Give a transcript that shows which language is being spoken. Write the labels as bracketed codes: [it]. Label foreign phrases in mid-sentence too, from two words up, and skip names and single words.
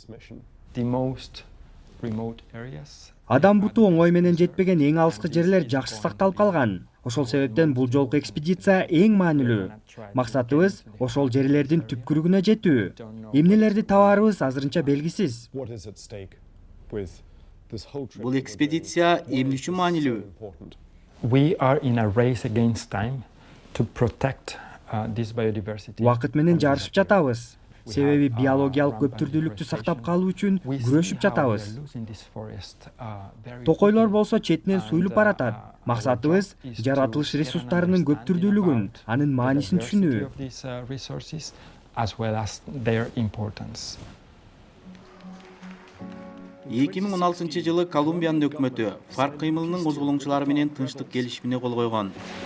[ky] Адам буту оңой менен жетпеген эң алыскы жерлер жакшы сакталып калган. Ошол себептен бул жолку экспедиция эң маанилүү. Максатыбыз ошол жерлердин түпкүрүгүнө жетүү. Эмнелерди табаарыбыз азырынча белгисиз. Бул экспедиция эмне үчүн маанилүү? [en] We are in a race against time to protect this biodiversity. [ky] Убакыт менен жарышып жатабыз. Себеби биологиялык көптүрдүүлүктү сактап калуу үчүн күрөшүп жатабыз. Токойлор болсо четинен суюлуп баратат. Максатыбыз жаратылыш ресурстарынын көптүрдүүлүгүн, анын маанисин түшүнүү. 2016 жылы Колумбиянын өкмөтү фарк кыймылынын козголоңчулары менен тынчтык келишимине кол койгон.